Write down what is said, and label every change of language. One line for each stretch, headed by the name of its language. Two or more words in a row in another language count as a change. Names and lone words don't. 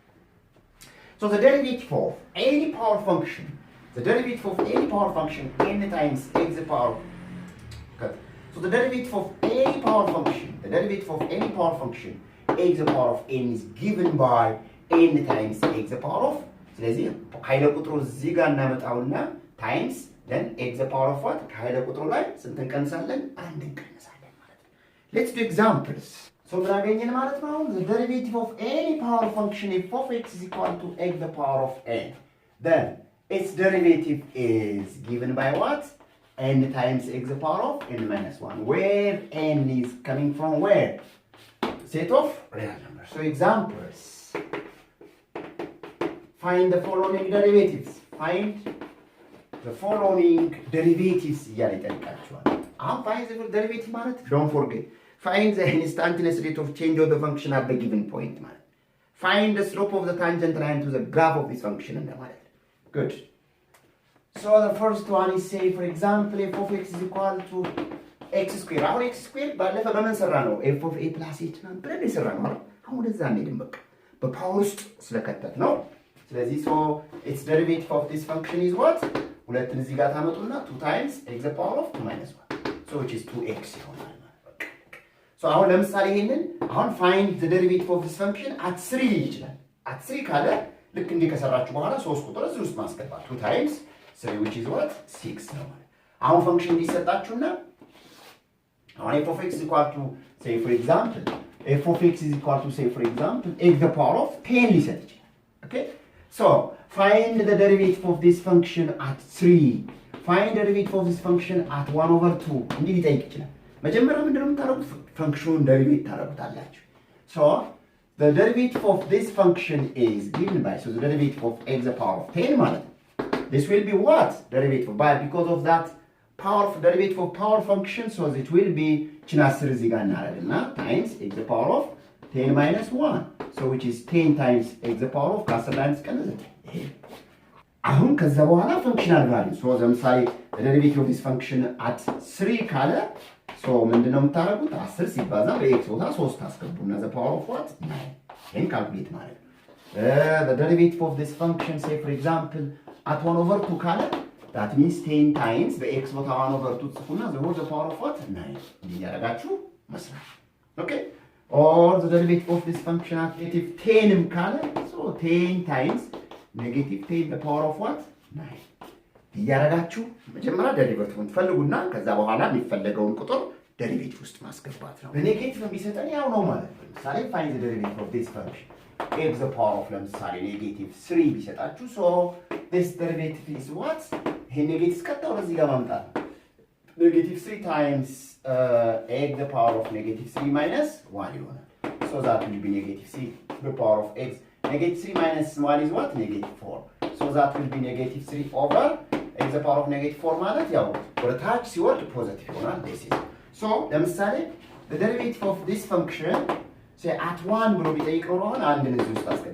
English: so the derivative of any power function the derivative of any power function n times x the power okay. So the derivative of any power function the derivative of any power function x the power of n is given by n times x the power of
Amharic: ስለዚህ ኃይለ ቁጥሩ እዚህ ጋር እናመጣውና
English: times then x the power of what
Amharic: ከኃይለ ቁጥሩ ላይ ስንት እንቀንሳለን አንድ እንቀንሳለን ማለት ነው
English: let's do examples so
Amharic: ምን አገኘን ማለት ነው
English: the derivative of any power function f of x is equal to x the power of n then its derivative is given by what n times x the power of n minus 1 where n is coming from where set of real numbers so examples find the following derivatives find the following derivatives
Amharic: እያለ ይጠይቃችኋል አሁን
English: find the derivative ማለት don't forget find the instantaneous rate of change of the function at the given point ማለት find the slope of the tangent line to the graph of this function እንደማለት good so the first one is say for example f of x is equal to x square አሁን x square
Amharic: ባለፈ በምን ሰራ ነው
English: f of a plus h ነው
Amharic: ብለን የሰራ ነው አይደል አሁን እዛ እንሄድም በቃ በፓወር ውስጥ ስለከተት ነው ስለዚህ
English: so its derivative of this function is what
Amharic: ሁለትን እዚህ ጋር ታመጡና
English: 2 times x the power of 2 minus 1 so which is 2x
Amharic: ይሆናል ማለት
English: so
Amharic: አሁን ለምሳሌ ይሄንን አሁን
English: find the derivative of this function at 3 ይችላል at 3
Amharic: ካለ ልክ እንዲህ ከሰራችሁ በኋላ 3 ቁጥር እዚህ ውስጥ ማስገባት
English: 2 times 3 which is what 6
Amharic: ነው ማለት አሁን ፈንክሽን እንዲሰጣችሁና አሁን
English: f of x is equal to say for example f of x is equal to say for example x the power of 10
Amharic: ሊሰጥ ይችላል
English: okay so find the derivative of this function at 3 find the derivative of this function at 1 over 2
Amharic: እንዲህ ሊጠይቅ ይችላል መጀመሪያ ምንድነው የምታደርጉት ፈንክሽኑን ዴሪቬት ታደርጉታላችሁ
English: so the derivative of this function is given by so the derivative of x the power of 10 ማለት this will be what derivative by because of that power of derivative of power function so it will be ችን 10
Amharic: እዚህ ጋር እናደርግና
English: times x the power of 10 minus 1 so which is 10 times x the power of
Amharic: ከ10 ላይ እንቀንስ አሁን ከዛ በኋላ
English: functional value so ለምሳሌ the derivative of this function at 3 ካለ so
Amharic: ምንድነው የምታደርጉት 10 ሲባዛ በx ቦታ 3 ታስገቡና
English: the power of what 9 ይሄን ካልኩሌት ማለት ነው። the derivative of this function say for example at 1/2 ካለ that means 10 times በx ቦታ 1/2 ጽፉና the whole power of what 9 እንዲያረጋችሁ መስራት okay or the derivative of this function at negative 10 ካለ so 10 times negative 10 the power of what 9 እንዲያረጋችሁ መጀመሪያ ዴሪቬቲቭን ትፈልጉና ከዛ በኋላ የሚፈለገውን ቁጥር ዴሪቬቲቭ
Amharic: ውስጥ ማስገባት ነው። በኔጌቲቭ ቢሰጠን ያው ነው ማለት ነው። ለምሳሌ
English: find the derivative of this function x the power of
Amharic: ለምሳሌ ኔጌቲቭ 3 ቢሰጣችሁ
English: so this derivative is what
Amharic: ይሄ ኔጌቲቭ ቀጥታ ወደዚህ ጋር ማምጣት ኔጌቲቭ 3
English: times x the power of negative 3 minus 1 ይሆናል so that will be negative 3 the power of x negative 3 minus 1 is what negative 4 so that will be negative 3 over x the power of negative 4 ማለት
Amharic: ያው ወደ ታች ሲወርድ ፖዚቲቭ ይሆናል
English: this is so
Amharic: ለምሳሌ
English: the derivative of this function say at 1
Amharic: ብሎ ቢጠይቀው ነው አሁን አንድ እዚህ ውስጥ አስገባ